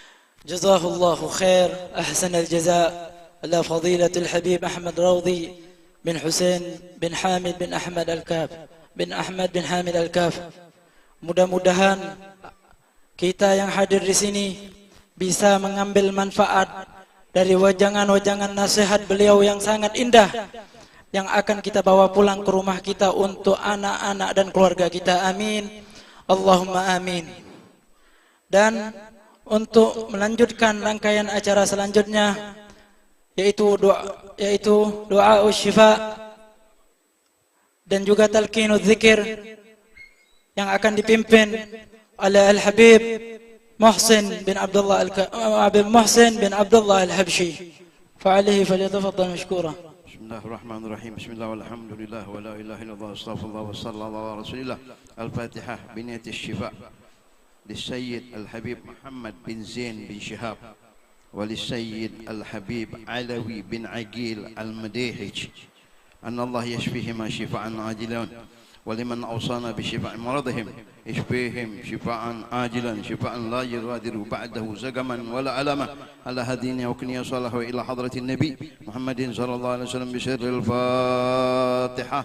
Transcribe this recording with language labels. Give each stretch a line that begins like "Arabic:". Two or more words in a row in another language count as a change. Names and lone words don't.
Arabic: جزاه الله خير أحسن الجزاء على فضيلة الحبيب أحمد روضي bin Husain bin Hamid bin Ahmad Al-Kaf bin Ahmad bin Hamid Al-Kaf.
Indonesian: Mudah-mudahan kita yang hadir di sini bisa mengambil manfaat dari wajangan-wajangan nasihat beliau yang sangat indah yang akan kita bawa pulang ke rumah kita untuk anak-anak dan keluarga kita.
Arabic: Amin. اللهم آمين.
Indonesian: Dan untuk melanjutkan rangkaian acara selanjutnya yaitu doa syifa dan juga
Arabic: تلقين الذكر
Indonesian: yang akan dipimpin oleh Al-Habib Muhsin bin Abdullah Al-Habshi.
Arabic: فعليه فليتفضل مشكورا. بسم الله الرحمن الرحيم. بسم الله والحمد لله ولا إله إلا الله أستغفر الله وصلى الله على رسول الله. الفاتحة بنية الشفاء للسيد الحبيب محمد بن زين بن شهاب وللسيد الحبيب علوي بن عقيل المديحج أن الله يشفيهما شفاء عاجلا ولمن أوصانا بشفاء مرضهم يشفيهم شفاء عاجلا شفاء لا يغادر بعده سقما ولا ألما على هدينا وكنيا صالح إلى حضرة النبي محمد صلى الله عليه وسلم بسر الفاتحة.